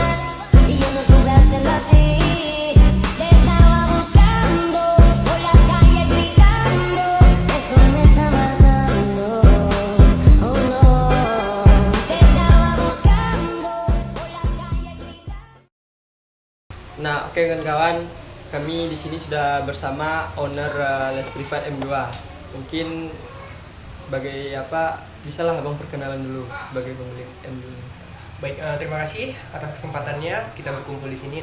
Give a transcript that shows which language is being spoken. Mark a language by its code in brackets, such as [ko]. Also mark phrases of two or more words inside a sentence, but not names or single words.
[es] Y yo no supe hacerlo así. Te estaba buscando, por la calle gritando. Eso me está matando, oh no. Te estaba buscando, por la calle gritando. [id] Nah, oke kawan-kawan, kami di sini sudah bersama owner Les Privat M2. Mungkin sebagai apa, bisalah Abang perkenalan dulu sebagai pemilik M2. Baik, terima kasih atas kesempatannya kita berkumpul di sini.